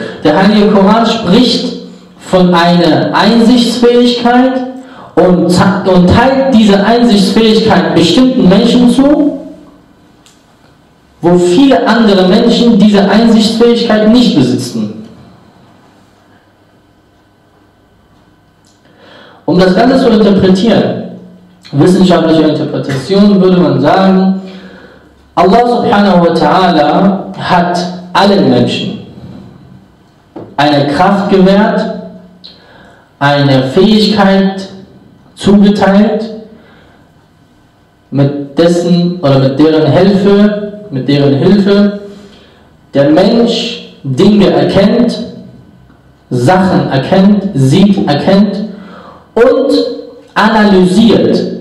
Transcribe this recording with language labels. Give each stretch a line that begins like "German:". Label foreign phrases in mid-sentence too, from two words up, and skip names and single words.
German: Der Heilige Koran spricht von einer Einsichtsfähigkeit und teilt diese Einsichtsfähigkeit bestimmten Menschen zu, wo viele andere Menschen diese Einsichtsfähigkeit nicht besitzen. Um das Ganze zu interpretieren, wissenschaftliche Interpretation, würde man sagen,
Arabic: الله سبحانه وتعالى
German: hat allen Menschen eine Kraft gewährt, eine Fähigkeit zugeteilt, mit deren Hilfe der Mensch Dinge erkennt, Sachen erkennt, sieht, erkennt und analysiert.